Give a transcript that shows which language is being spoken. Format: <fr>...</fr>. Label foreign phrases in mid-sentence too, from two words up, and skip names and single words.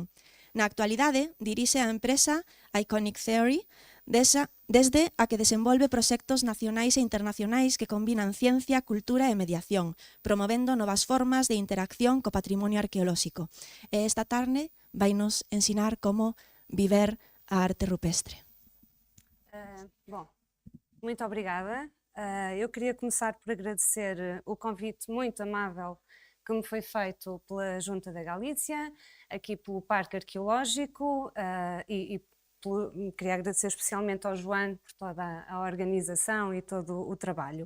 <gl>Na actualidade, dirixe a empresa Iconic Theory, desde a que desenvolve proxectos nacionais e internacionais que combinan ciencia, cultura e mediación, promovendo novas formas de interacción co patrimonio arqueolóxico. E esta tarde vainos ensinar como viver a arte rupestre.</gl> <pt>Bom, muito obrigada. Eu queria começar por agradecer o convite muito amável que me foi feito pela Junta da Galícia, aqui pelo Parque Arqueológico, queria agradecer especialmente ao João por toda a organização e todo o trabalho.</pt>